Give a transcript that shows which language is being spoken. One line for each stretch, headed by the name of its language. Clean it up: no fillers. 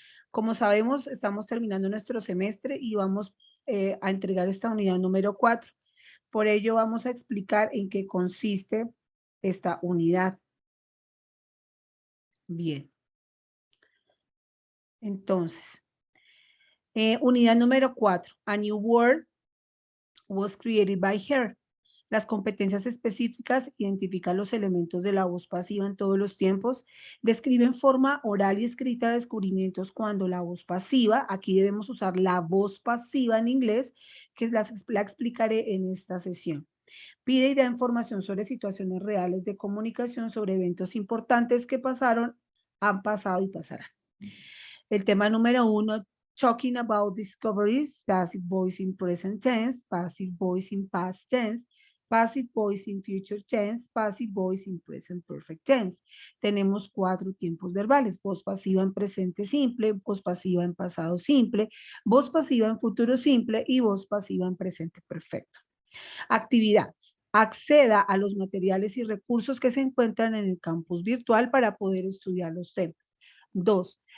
Spanish: Como sabemos, estamos terminando nuestro semestre y vamos a entregar esta unidad número 4. Por ello, vamos a explicar en qué consiste esta unidad. Bien. Entonces, unidad número 4.
English: A new word was created by her.
Spanish: Las competencias específicas identifican los elementos de la voz pasiva en todos los tiempos, describe en forma oral y escrita descubrimientos cuando la voz pasiva, aquí debemos usar la voz pasiva en inglés, que la explicaré en esta sesión. Pide y da información sobre situaciones reales de comunicación, sobre eventos importantes que pasaron, han pasado y pasarán. El tema número 1,
English: talking about discoveries, passive voice in present tense, passive voice in past tense, passive voice in future tense, passive voice in present perfect tense.
Spanish: Tenemos 4 tiempos verbales: voz pasiva en presente simple, voz pasiva en pasado simple, voz pasiva en futuro simple y voz pasiva en presente perfecto. Actividades. Acceda a los materiales y recursos que se encuentran en el campus virtual para poder estudiar los temas. 2.